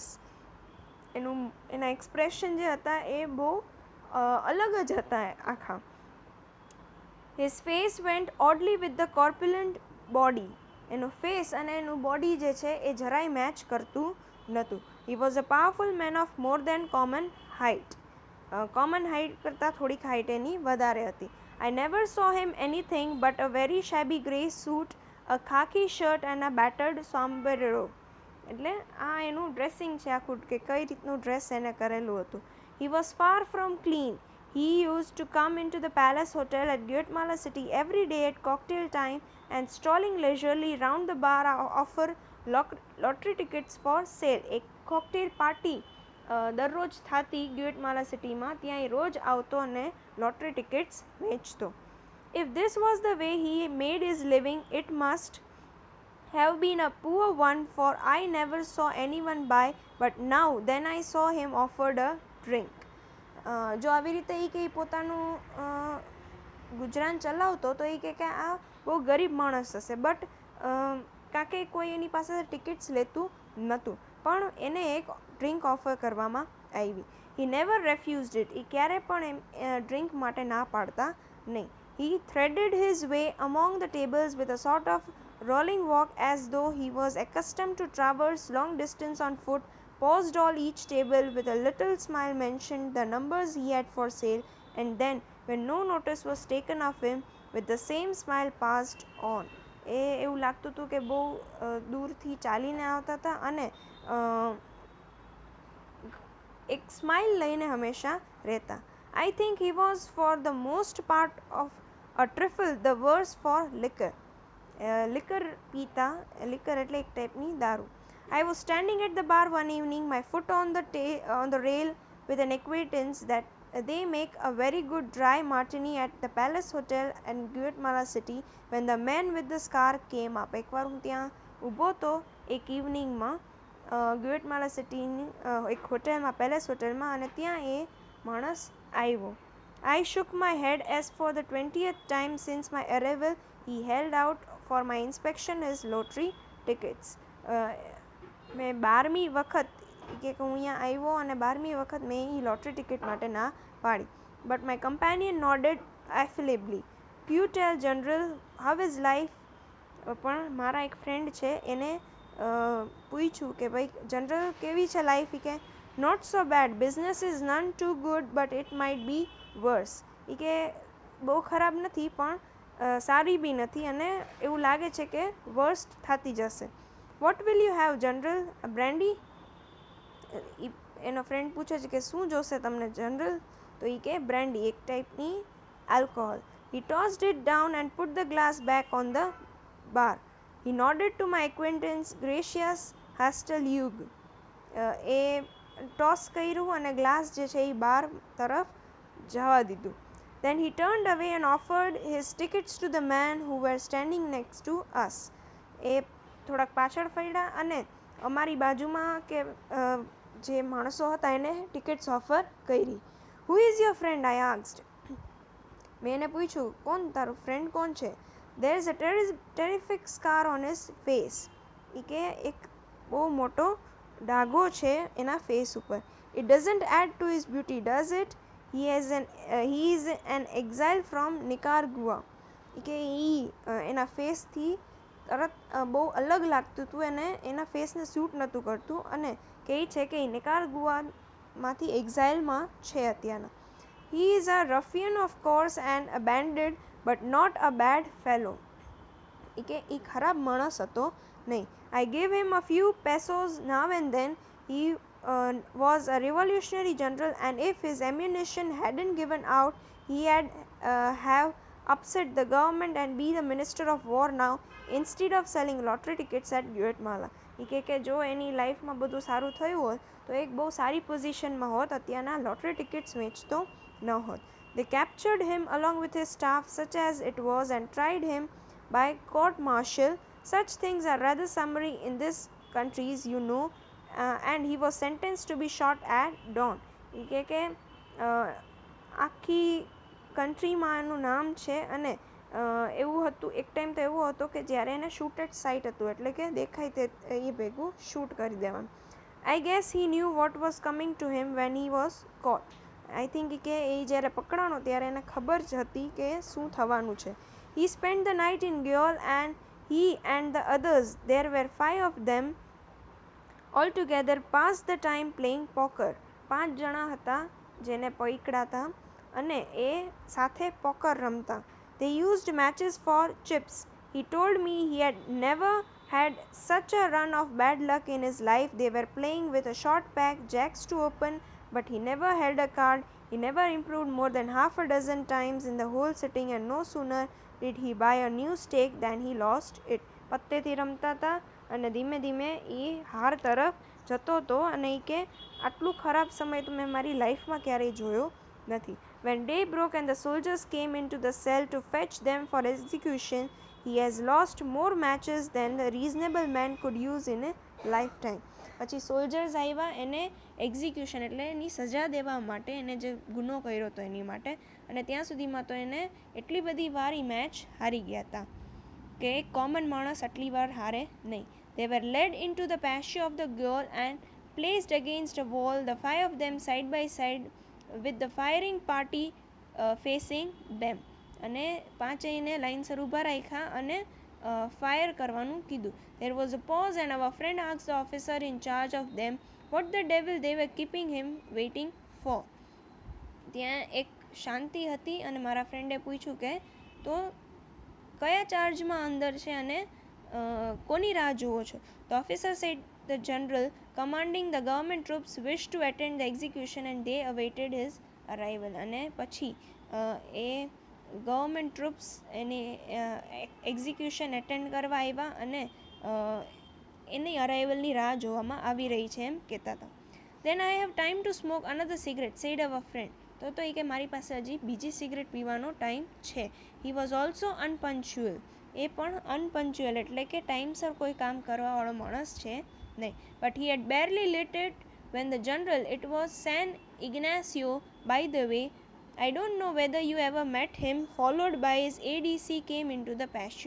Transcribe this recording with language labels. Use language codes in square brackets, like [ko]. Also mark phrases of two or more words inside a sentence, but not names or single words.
[gu] એના એક્સપ્રેશન જે હતા એ બહુ અલગ જ હતા આખા. [en] His face went oddly with the corpulent body. [gu] એનો ફેસ અને એનું બોડી જે છે એ જરાય મેચ કરતું નહોતું. [en] He was a powerful man of more than common height. common height [gu] કરતાં થોડીક હાઇટ એની વધારે હતી. [en] I never saw him anything but a very shabby grey suit, a khaki shirt and a battered sombrero. [gu] એટલે આ એનું ડ્રેસિંગ છે આખું, કે કઈ રીતનું ડ્રેસ એને કરેલું હતું. [en] He was far from clean. He used to come into the Palace Hotel at Guatemala City every day at cocktail time and strolling leisurely round the bar offer lottery tickets for sale. [gu] એક [en] cocktail party [gu] દરરોજ થતી ગ્યુએટમાલા સિટીમાં, ત્યાં એ રોજ આવતો અને [en] lottery tickets [gu] વેચતો. [en] If this was the way he made his living, it must have been a poor one, for I never saw anyone buy, but now then I saw him offered a drink. [gu] જો આવી રીતે એ કંઈ પોતાનું ગુજરાન ચલાવતો તો એ કે આ બહુ ગરીબ માણસ હશે, બટ કારણ કે કોઈ એની પાસે ટિકિટ્સ લેતું નહોતું, પણ એને એક ડ્રિંક ઓફર કરવામાં આવી. [en] He never refused it. [gu] એ ક્યારે પણ ડ્રિંક માટે ના પાડતા નહીં. [en] He threaded his way among the tables with a sort of rolling walk as though he was accustomed to traverse long distance on foot, paused all each table with a little smile, mentioned the numbers he had for sale, and then, when no notice was taken of him, with the same smile passed on. [gu] એવું લાગતું હતું કે બહુ દૂરથી ચાલીને આવતા હતા અને એક સ્માઇલ લઈને હંમેશા રહેતા. [en] I think he was for the most part of a trifle the worse for liquor. [gu] લિકર પીતા, લિકર એટલે એક ટાઈપની દારૂ. [en] I was standing at the bar one evening, my foot on the rail, with an acquaintance that they make a very good dry martini at the Palace Hotel in Guatemala City, when the man with the scar came up. [gu] એકવાર હું ત્યાં ઊભો હતો એક ઇવનિંગમાં ગ્યુએટમાલા સિટીની એક હોટલમાં, પેલેસ હોટલમાં, અને ત્યાં એ માણસ આવ્યો. [en] I shook my head as for the 20th time since my arrival he held out for my inspection his lottery tickets. [gu] મેં 12મી વખત કે હું અહીંયા આવ્યો અને 12મી વખત મેં એ [en] lottery ticket [gu] માટે ના પાડી. [en] But my companion nodded affably. You tell General how is life? [gu] પણ મારા એક ફ્રેન્ડ છે એને પૂછ્યું કે ભાઈ જનરલ કેવી છે લાઈફ? [en] એ કે not so bad, business is none too good but it might be worse. [gu] એ કે બહુ ખરાબ નથી પણ સારી બી નથી અને એવું લાગે છે કે વર્સ્ટ થતી જશે. [en] What will you have General? Brandy? [gu] એનો ફ્રેન્ડ પૂછે છે કે શું જોશે તમને જનરલ? તો એ કે બ્રેન્ડી, એક ટાઈપની આલ્કોહોલ. [en] He tossed it down and put the glass back on the bar. He nodded to my acquaintance, gracious hostel યુગ. [gu] એ ટોસ કર્યું અને ગ્લાસ જે છે એ બાર તરફ જવા દીધું. [en] Then he turned away and offered his tickets to the men who were standing next to us. [gu] એ થોડાક પાછળ ફર્યા અને અમારી બાજુમાં કે જે માણસો હતા એને ટિકિટ્સ ઓફર કરી. [en] Who is your friend? I asked. [gu] મેં એને પૂછ્યું કોણ તારું ફ્રેન્ડ કોણ છે? [en] There is a terrific scar on his face. [gu] એ કે એક બહુ મોટો ડાઘો છે એના ફેસ ઉપર. [en] It doesn't add to his beauty, does it? He is an exile from Nicaragua. [gu] એ કે એના ફેસથી તરત બહુ અલગ લાગતું હતું અને એના ફેસને સૂટ નહોતું કરતું અને કહે છે કે એ નિકારાગુઆમાંથી એક્ઝાઇલમાં છે અત્યારના. [en] He is a ruffian of course and a bandit but not a bad fellow. [gu] એ કે એ ખરાબ માણસ હતો નહીં. [en] I gave him a few pesos now and then. He was a revolutionary general and if his ammunition hadn't given out he have upset the government and be the minister of war now instead of selling lottery tickets at Guatemala. [gu] એ કે જો એની લાઈફમાં બધું સારું થયું હોત તો એક બહુ સારી પોઝિશનમાં હોત, અત્યારના [en] lottery tickets [gu] વેચતો ન હોત. [en] They captured him along with his staff, such as it was, and tried him by court-martial. Such things are rather summary in this countries, you know, and he was sentenced to be shot at dawn. [gu] એ કે આખી કન્ટ્રીમાં એનું નામ છે અને એવું હતું એક ટાઈમ તો એવો હતો કે જ્યારે એને [en] shoot at sight [gu] હતું એટલે કે દેખાય તે એ ભેગું શૂટ કરી દેવાનું. [en] I guess he knew what was coming to him when he was caught. I think [gu] કે એ જ્યારે પકડાણો ત્યારે એને ખબર જ હતી કે શું થવાનું છે. [en] He spent the night in Guiol and he and the others, there were 5 of them altogether, passed the time playing poker. [gu] 5 જણા હતા જેને પકડાતા અને એ સાથે પોકર રમતા. [en] They used matches for chips. He told me he had never had such a run of bad luck in his life. They were playing with a short pack, jacks to open, but he never held a card. He never improved more than half a dozen times in the whole sitting, and no sooner did he buy a new stake than he lost it. [gu] પત્તેથી રમતા હતા અને ધીમે ધીમે એ હાર તરફ જતો હતો અને એ કે આટલું ખરાબ સમય તો મેં મારી લાઈફમાં ક્યારેય જોયો નથી. [en] When day broke and the soldiers came into the cell to fetch them for execution, he has lost more matches than the reasonable man could use in a lifetime. [gu] પછી સોલ્જર્સ આવ્યા એને એક્ઝિક્યુશન એટલે એની સજા દેવા માટે, એને જે ગુનો કર્યો હતો એની માટે, અને ત્યાં સુધીમાં તો એને એટલી બધી વાર એ મેચ હારી ગયા હતા કે એક કોમન માણસ આટલી વાર હારે નહીં. [en] They were led into the patio of the girl and placed against a wall, the five of them side by side with the firing party facing them. [gu] અને પાંચેયને લાઇનસર ઊભા રાખ્યા અને ફાયર કરવાનું કીધું. [en] There was a pause and our friend asked the officer in charge of them what the devil they were keeping him waiting for. [gu] ત્યાં એક શાંતિ હતી અને મારા ફ્રેન્ડે પૂછ્યું કે તો કયા ચાર્જમાં અંદર છે અને કોની રાહ જુઓ છો? [en] The officer said the general commanding the government troops wished to attend the execution and they awaited his arrival. [gu] અને પછી એ [en] government troops [gu] એની [en] execution attend [gu] કરવા આવ્યા અને એની અરાઇવલની રાહ જોવામાં આવી રહી છે એમ કહેતા હતા. [en] Then I have time to smoke another cigarette, said our friend. [gu] તો એ કે મારી પાસે હજી બીજી સિગરેટ પીવાનો ટાઈમ છે. [en] He was also unpunctual. [gu] એ પણ અનપંચ્યુઅલ એટલે કે ટાઈમસર કોઈ કામ કરવાવાળો માણસ છે નહીં. [en] But he had barely lit it when the general, it was San Ignacio by the way, I don't know whether you ever met him, followed by his ADC came into the patio.